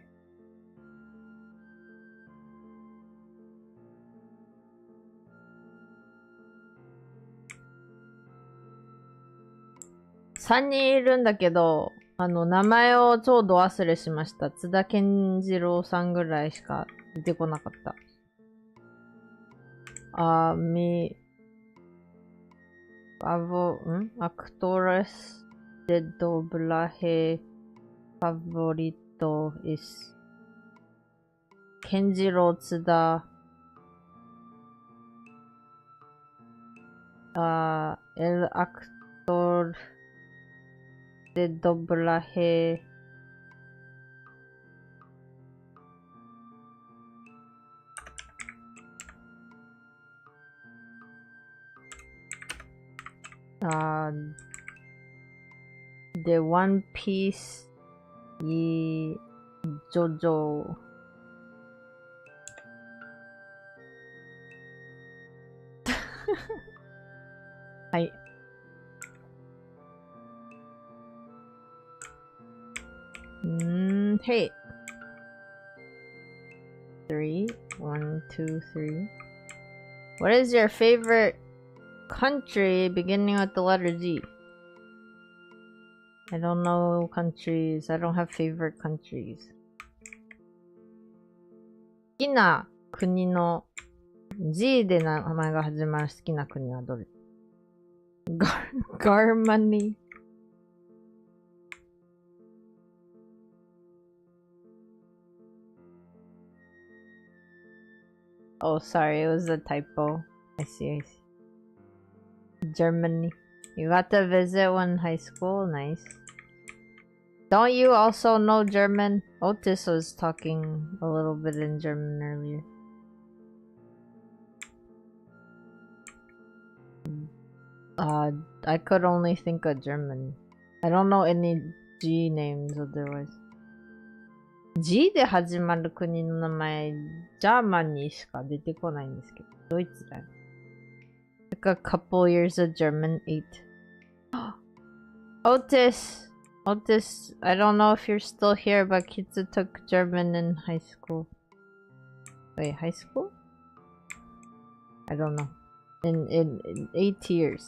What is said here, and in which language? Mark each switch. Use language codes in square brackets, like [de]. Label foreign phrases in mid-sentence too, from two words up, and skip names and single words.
[ja] $3 人いるんだけど、名前をちょうど忘れしました。津田健次郎さんぐらいしか出てこなかった [es] 。Actores de doblaje favorito es 健次郎津田。El actor de doblaje de One Piece y JoJo. [en] Hi. Hey. 3, 1, 2, 3. What is your favorite country beginning with the letter G? I don't know countries. I don't have favorite countries. [ja] 好きな国の G で名前が始まる好きな国はどれ？Germany. [en] Oh, sorry, it was a typo. I see. Germany. You got to visit one high school? Nice. Don't you also know German? Otis was talking a little bit in German earlier. I could only think of German. I don't know any G names otherwise. [ja] G で始まる国の名前、ジャーマニーしか出てこないんですけど、ドイツだよ。 [en] Like a couple years of German 8. Otis! Otis, I don't know if you're still here, but Kitsu took German in high school. Wait, high school? I don't know. In 8 years.